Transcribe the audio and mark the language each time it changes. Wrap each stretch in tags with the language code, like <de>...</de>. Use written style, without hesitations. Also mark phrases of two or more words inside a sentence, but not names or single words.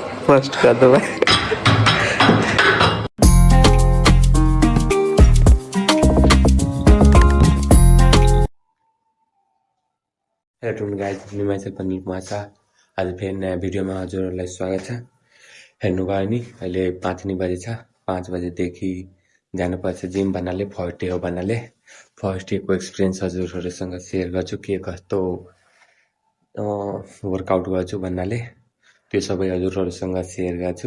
<hi>फर्स्ट कर दो भाई।</hi> <en>hello guys,</en> <ne>निमाइसल पनीर माछा आज फेरि नयाँ भिडियोमा हजुरहरूलाई स्वागत छ। हेर्नुभयो नि, अहिले 5 नै बजेछ। 5 बजेदेखि जानुपर्छ जिम भन्नाले,</ne> <en>first day</en> <ne>हो भन्नाले</ne> <en>first dayको experience</en> <ne>हजुरहरूसँग सेयर गर्छु। के कस्तो वर्कआउट गर्छु भन्नाले त्यो सबै हजुरहरूसँग सेयर गर्छु।</ne>